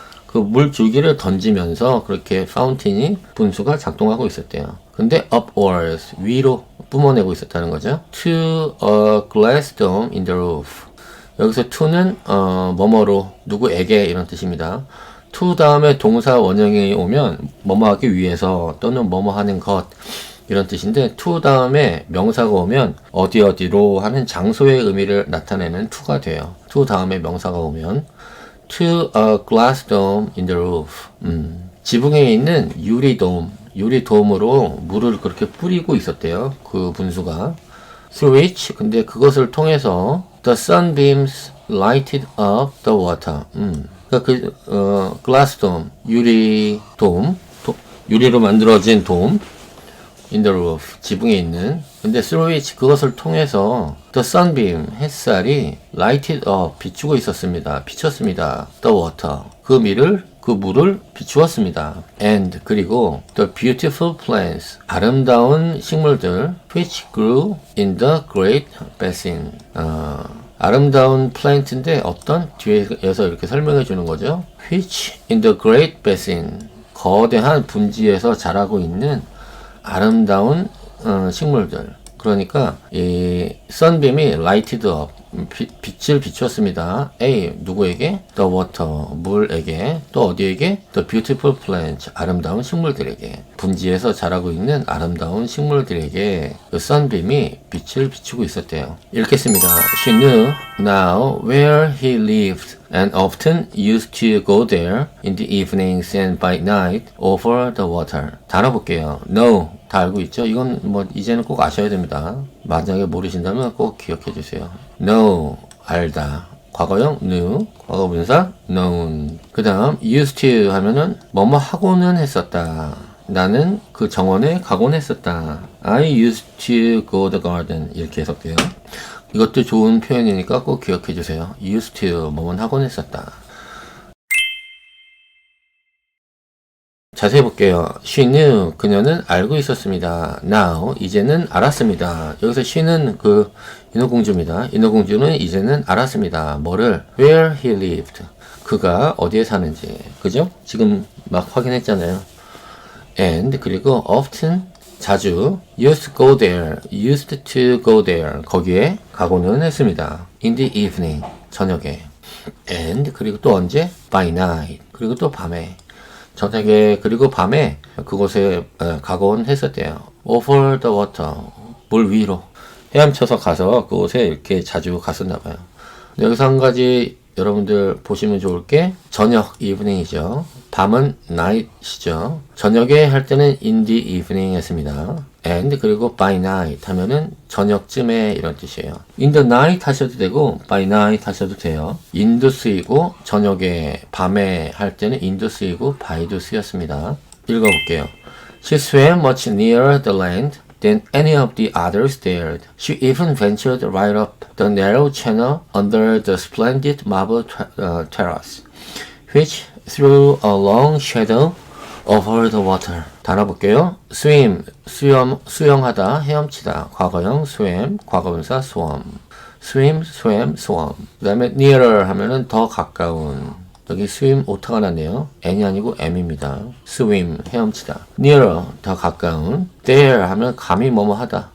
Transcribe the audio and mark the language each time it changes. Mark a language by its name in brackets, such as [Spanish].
[Korean] 그 물줄기를 던지면서 그렇게 파운틴이 분수가 작동하고 있었대요. 근데 [English] upwards [Korean] 위로 뿜어내고 있었다는 거죠. [English] To a glass dome in the roof. [Korean] 여기서 to는 뭐뭐로 누구에게 이런 뜻입니다. to 다음에 동사 원형이 오면 뭐뭐 하기 위해서 또는 뭐뭐 하는 것 이런 뜻인데 to 다음에 명사가 오면 어디로 하는 장소의 의미를 나타내는 to가 돼요. [English] to 다음에 명사가 오면 to a glass dome in the roof. [Korean] 지붕에 있는 유리돔으로 물을 그렇게 뿌리고 있었대요. 그 분수가. [English] through which [Korean] 근데 그것을 통해서 [English] the sunbeams lighted up the water. [Korean] 그러니까 [English] glass dome [Korean] 유리로 만들어진 돔 [English] in the roof [Korean] 지붕에 있는. 근데 through which 그것을 통해서 [English] the sunbeam [Korean] 햇살이 [English] lighted up [Korean] 비추고 있었습니다. 비쳤습니다. [English] the water [Korean] 그 물을 비추었습니다. [English] And [Korean] 그리고 [English] the beautiful plants [Korean] 아름다운 식물들 [English] which grew in the great basin. [Korean] 아름다운 플랜트인데 어떤 뒤에서 이렇게 설명해 주는 거죠. which [English] in the great basin [Korean] 거대한 분지에서 자라고 있는 아름다운 식물들. 그러니까 이 sunbeam이 [English] lighted up [Korean] 빛을 비추었습니다. A 누구에게? [English] The water 물에게. [Korean] 또 어디에게? [English] The beautiful plants [Korean] 아름다운 식물들에게. 분지에서 자라고 있는 아름다운 식물들에게 그 sunbeam이 빛을 비추고 있었대요. 읽겠습니다. [English] She knew now where he lived and often used to go there in the evenings and by night over the water. [Korean] 단어 볼게요. know 다 알고 있죠? 이건 뭐 이제는 꼭 아셔야 됩니다. 만약에 모르신다면 꼭 기억해 주세요. know 알다. 과거형 knew, 과거분사 known. 그 다음 used to 하면은 뭐뭐 하고는 했었다. 나는 그 정원에 가곤 했었다. [English] I used to go the garden [Korean] 이렇게 해석돼요. 이것도 좋은 표현이니까 꼭 기억해 주세요. used to 뭐뭐 하곤 했었다. 자세히 볼게요. [English] She knew [Korean] 그녀는 알고 있었습니다. Now 이제는 알았습니다. 여기서 she는 그 인어공주입니다. 인어공주는 이제는 알았습니다. 뭐를? [English] Where he lived [Korean] 그가 어디에 사는지. 그죠? 지금 막 확인했잖아요. [English] and 그리고 often 자주 used to go there, used to go there [Korean] 거기에 가고는 했습니다. [English] in the evening [Korean] 저녁에 and 그리고 또 언제? [English] by night [Korean] 그리고 또 밤에 저녁에 그리고 밤에 그곳에 가곤 했었대요. [English] over the water [Korean] 물 위로 헤엄쳐서 가서 그곳에 이렇게 자주 갔었나 봐요. 여기서 한 가지 여러분들 보시면 좋을 게 저녁 evening이죠. 밤은 night이죠. 저녁에 할 때는 in the evening 했습니다. and 그리고 [English] by night [Korean] 하면은 저녁쯤에 이런 뜻이에요. [English] in the night [Korean] 하셔도 되고 [English] by night [Korean] 하셔도 돼요. in도 쓰이고 저녁에 밤에 할 때는 in도 쓰이고 by도 쓰였습니다. 읽어볼게요. [English] She swam much nearer the land than any of the others dared. She even ventured right up the narrow channel under the splendid marble terrace, which threw a long shadow over the water. [Korean] 단어 볼게요. swim, 수영하다, 헤엄치다. 과거형 swam, 과거분사 swam. swim, swam, swam. 그 다음에 nearer 하면은 더 가까운. 여기 swim 오타가 났네요. n이 아니고 m입니다. swim 헤엄치다. nearer 더 가까운. there 하면 감히 뭐뭐 하다.